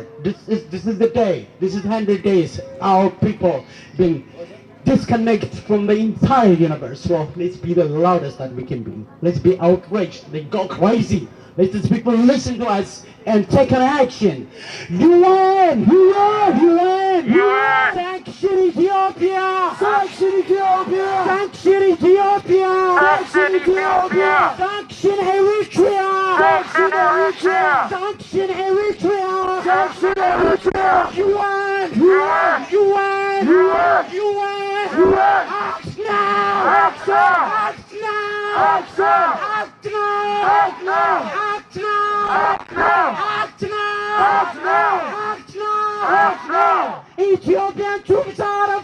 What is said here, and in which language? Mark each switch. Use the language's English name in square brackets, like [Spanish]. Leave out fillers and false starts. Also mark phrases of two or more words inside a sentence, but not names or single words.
[English] This is the day. This is 100 days. Our people been disconnected from the entire universe. Well, let's be the loudest that we can be. Let's be outraged. They go crazy. Let these people listen to us and take an action. UN! UN! UN! UN! Sanction Ethiopia! Sanction Ethiopia! Sanction Ethiopia! Sanction Ethiopia! Sanction Eritrea! Sanction Eritrea! Sanction Eritrea! Sanction Eritrea! UN! UN! UN! UN! UN! UN! Act now! Act now! Act now! Act now! Act now! Act now! Act now! Act now! Act now! Act now! Act now! Act now! Ethiopian troops out of